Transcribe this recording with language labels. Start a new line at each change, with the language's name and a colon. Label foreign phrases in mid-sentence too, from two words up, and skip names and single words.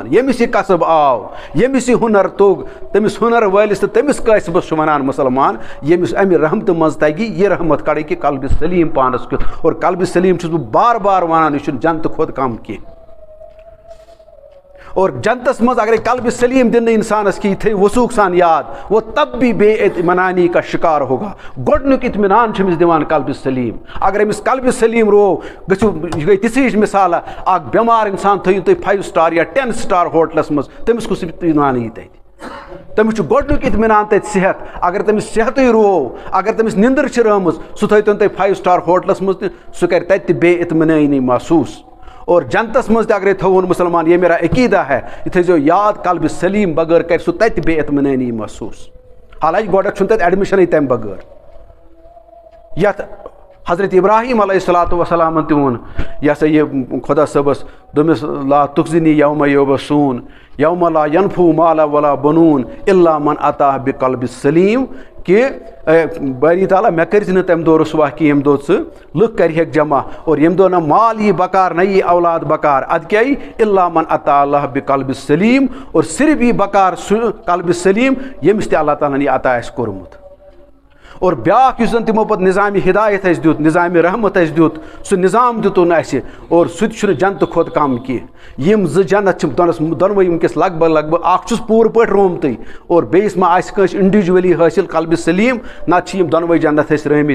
Kashmiri: ییٚمِس یہِ قصب آو, ییٚمِس یہِ ہُنر توٚگ, تٔمِس ہُنر وٲلِس تہٕ تٔمِس قٲسبَس چھُ وَنان مُسلمان. ییٚمِس اَمہِ رحمتہٕ منٛز تَگہِ یہِ رحمت کَڑِ کہِ قلبِ سلیٖم پانَس کیُتھ. اور قلبِ سلیٖم چھُس بہٕ بار بار وَنان, یہِ چھُنہٕ جنتہٕ کھۄتہٕ کم کینٛہہ. اور جنتس منٛز اگرے قلبِ سلیٖم دِنہٕ اِنسانس کہِ یہِ تھٲیِو وثوٗق سان یاد,
Urdu: وہ تب بھی بے اطمینانی کا شکار ہوگا.
Kashmiri: گۄڈنیُک اطمینان چھِ أمِس دِوان قلبِ سلیٖم. اگر أمِس قلبِ سلیٖم روو, گٔژھِو, یہِ گٔے تِژھٕے ہِش مِثالا, اکھ بٮ۪مار اِنسان تھٲیِو تُہۍ 5 سٹار یا 10 سٹار ہوٹلس منٛز, تٔمِس کُس اطمینان یی تَتہِ؟ تٔمِس چھُ گۄڈنیُک اطمینان تَتہِ صحت. اگر تٔمِس صحتٕے روو, اگر تٔمِس نِندٕر چھِ رٲمٕژ, سُہ تھٲیتون تُہۍ 5 سٹار ہوٹلس منٛز تہِ, سُہ کرِ تَتہِ تہِ بے اطمینٲنی محسوٗس. اور جنتس منٛز تہِ اگرے تھاوون مُسلمان,
Urdu: یہ میرا عقیٖدہ ہے,
Kashmiri: یہِ تھٲیزیو یاد, قلبِ سلیٖم بغٲر کرِ سُہ تَتہِ بے اطمینٲنی محسوٗس. حالانکہِ گۄڈنٮ۪تھ چھُنہٕ تَتہِ ایڈمِشنٕے تَمہِ بغٲر. یتھ حضرت ابراہیم
Arabic: علیہ الصلوۃ والسلامن
Kashmiri: تہِ ووٚن, یہِ ہسا یہِ خۄدا صٲبس دوٚپمس
Arabic: لا تُخزنی یوم یبعثون یوم لا ینفع مال ولا بنون الا من اتیٰ بقلب سلیٖم,
Kashmiri: کہ باری تعالیٰ مےٚ کٔرزِ نہٕ تَمہِ دۄہ رسوا کینٛہہ ییٚمہِ دۄہ ژٕ لُکھ کَرِہٮ۪کھ جمع, اور ییٚمہِ دۄہ نہ مال یی بکار نہ یی اولاد بکار, اَدٕ کیٛاہ یی
Arabic: الا من اتیٰ اللہ بقلب سلیٖم,
Kashmiri: اور صرف یی بکار سُہ قلبِ سلیٖم ییٚمِس تہِ اللہ تعالیٰ ہن یہِ عطا آسہِ کوٚرمُت. اور بیٛاکھ یُس زن تِمو پتہٕ نظامِ ہدایت اَسہِ دیُت, نظامِ رحمت اَسہِ دیُت, سُہ نظام دیُتُن اَسہِ, اور سُہ تہِ چھُنہٕ جنتہٕ کھۄتہٕ کم کینٛہہ. یِم زٕ جنت چھِ دۄنوَے وٕنکیٚس لگ بگ اکھ چھُس پوٗرٕ پٲٹھۍ رومتٕے, اور بیٚیِس ما آسہِ کٲنٛسہِ اِنڈِوجؤلی حٲصِل قلبِ سلیٖم, نتہٕ چھِ یِم دۄنوَے جنت أسۍ رٲمٕتۍ.